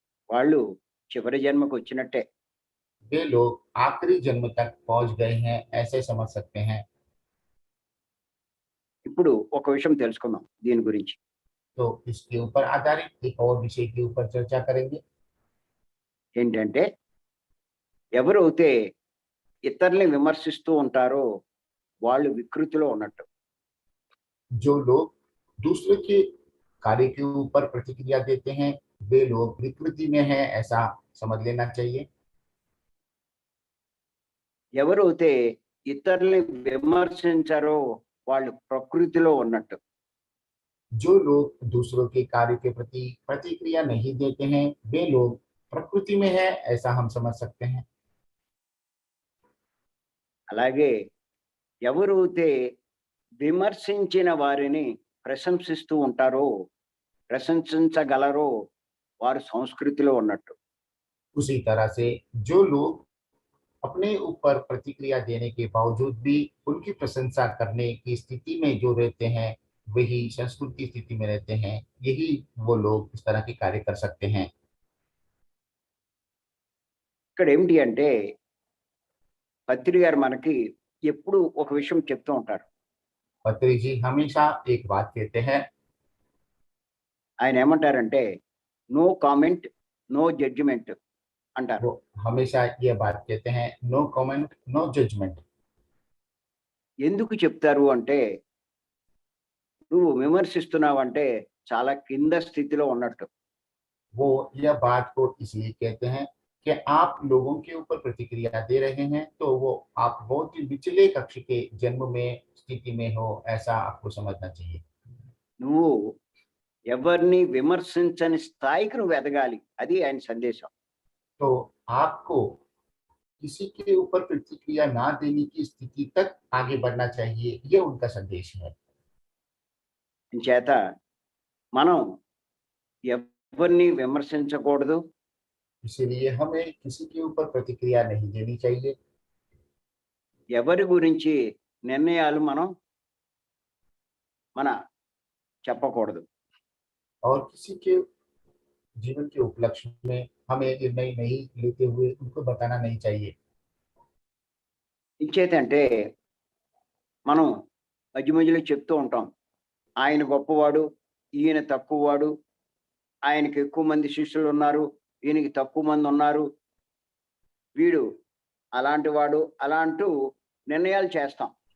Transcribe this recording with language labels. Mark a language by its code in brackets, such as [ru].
[te] వాళ్ళు చివరి జన్మకు వచ్చినట్టే. [hi] वे लोग आखिरी जन्म तक पहुंच गए हैं, ऐसे समझ सकते हैं। [te] ఇప్పుడు ఒక విషయం తెలుసుకుందాం దీని గురించి. [hi] तो इसके ऊपर आधारित एक और विषय के ऊपर चर्चा करेंगे। [te] ఏంటంటే ఎవరైతే ఇతరుల్ని విమర్శిస్తూ ఉంటారో వాళ్ళు వికృతిలో ఉన్నట్టు. [hi] जो लोग दूसरे के कार्य के ऊपर प्रतिक्रिया देते हैं वे लोग विकृति में हैं, ऐसा समझ लेना चाहिए। [te] ఎవరైతే ఇతరుల్ని విమర్శించారో వాళ్ళు ప్రకృతిలో ఉన్నట్టు. [hi] जो लोग दूसरों के कार्य के प्रति प्रतिक्रिया नहीं देते हैं वे लोग प्रकृति में है, ऐसा हम समझ सकते हैं। [te] అలాగే ఎవరైతే విమర్శించిన వారిని ప్రశంసిస్తూ ఉంటారో ప్రశంసించగలరో వారు సంస్కృతిలో ఉన్నట్టు. [hi] उसी तरह से जो लोग अपने ऊपर प्रतिक्रिया देने के बावजूद भी उनकी प्रशंसा करने की स्थिति में जो रहते हैं वही संस्कृति स्थिति में रहते हैं। यही वो लोग इस तरह के कार्य कर सकते हैं। [te] ఇక్కడ ఏమిటి అంటే పత్రి గారు మనకి ఎప్పుడు ఒక విషయం చెప్తూ ఉంటారు. [hi] पत्री जी हमेशा एक बात कहते हैं। [te] ఆయన ఏమంటారంటే [en] no comment no judgement [te] అంటారు. [hi] वो हमेशा ये बात कहते हैं, [en] No comment no judgement. [te] ఎందుకు చెప్తారు అంటే నువ్వు విమర్శిస్తున్నావంటే చాలా కింద స్థితిలో ఉన్నట్టు. [hi] वो यह बात को इसलिए कहते हैं कि आप लोगों के ऊपर प्रतिक्रिया दे रहे हैं तो वो आप बहुत ही निचले कक्ष के जन्म में स्थिति में हो, ऐसा आपको समझना चाहिए। [te] నువ్వు ఎవరిని విమర్శించని స్థాయికి నువ్వు ఎదగాలి. అది ఆయన సందేశం. [hi] तो आपको किसी के ऊपर प्रतिक्रिया ना देने की स्थिति तक आगे बढ़ना चाहिए, ये उनका संदेश है। [te] చేత మనం ఎవరిని విమర్శించకూడదు. [hi] इसीलिए हमें किसी के ऊपर प्रतिक्रिया नहीं देनी चाहिए। [te] ఎవరి గురించి నిర్ణయాలు మన చెప్పకూడదు. [hi] और किसी के जीवन के उपलक्ष्य में हमें निर्णय नहीं लेते हुए उनको बताना नहीं चाहिए। [te] ఇంచేతంటే మనం మధ్య మధ్యలో చెప్తూ ఉంటాం ఆయన గొప్పవాడు ఈయన తక్కువవాడు, ఆయనకి ఎక్కువ మంది శిష్యులు ఉన్నారు ఈయనకి తక్కువ మంది ఉన్నారు, వీడు అలాంటి వాడు అలా అంటూ నిర్ణయాలు చేస్తాం.